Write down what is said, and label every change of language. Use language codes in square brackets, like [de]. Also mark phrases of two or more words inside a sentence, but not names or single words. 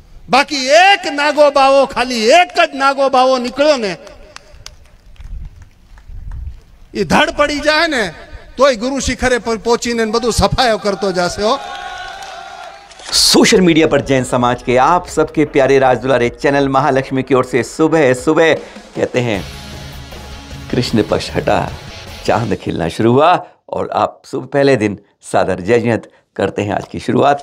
[gu] બાકી એક નાગો બાવો, ખાલી એક જ નાગો બાવો નીકળ્યો ને એ ધડ પડી જાય ને તોય ગુરુ શિખરે પર પહોંચીને બધું સફાયો કરતો જશે हो। [hi] सोशल मीडिया पर जैन समाज के आप सबके प्यारे राजदुलारे चैनल महालक्ष्मी की ओर से सुबह सुबह कहते हैं कृष्ण पक्ष हटा, चांद खिलना शुरू हुआ और आप सुबह पहले दिन सादर जयजयंत करते हैं आज की शुरुआत।